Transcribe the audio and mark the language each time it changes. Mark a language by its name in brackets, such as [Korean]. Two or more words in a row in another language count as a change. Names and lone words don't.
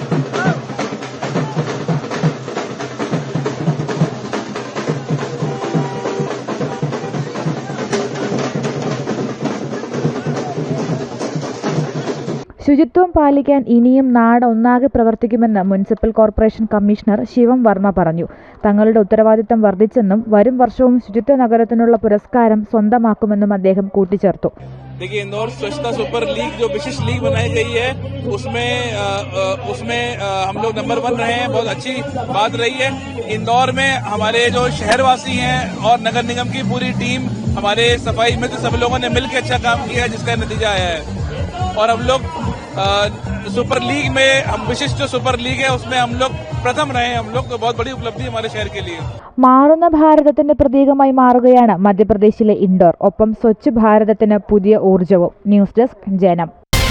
[Malayalam] ശുചിത്വം പാലിക്കാൻ ഇനിയും നാട് ഒന്നാകെ പ്രവർത്തിക്കുമെന്ന് മുനിസിപ്പൽ കോർപ്പറേഷൻ കമ്മീഷണർ ശിവം വർമ്മ പറഞ്ഞു. തങ്ങളുടെ ഉത്തരവാദിത്തം വർദ്ധിച്ചെന്നും വരും വർഷവും ശുചിത്വ നഗരത്തിനുള്ള പുരസ്കാരം സ്വന്തമാക്കുമെന്നും അദ്ദേഹം കൂട്ടിച്ചേർത്തു. [Hindi] देखिए, इंदौर स्वच्छता सुपर लीग जो विशिष्ट लीग बनाई गई है उसमें हम लोग नंबर 1 रहे हैं. बहुत अच्छी बात रही है. इंदौर में हमारे जो शहरवासी हैं और नगर निगम की पूरी टीम, हमारे सफाई मित्र, सब लोगों ने मिलकर अच्छा काम किया है, जिसका नतीजा आया है. और हम लोग सुपर लीग में, हम विशिष्ट जो सुपर लीग है उसमें हम लोग प्रथम रहे. हम लोग तो बहुत बड़ी उपलब्धि हमारे शहर के लिए. [Malayalam] മാറുന്ന ഭാരതത്തിന്റെ പ്രതീകമായി മാറുകയാണ് മധ്യപ്രദേശിലെ ഇൻഡോർ. ഒപ്പം സ്വച്ഛ് ഭാരതത്തിന് പുതിയ ഊർജവും. ന്യൂസ് ഡെസ്ക് ജനം.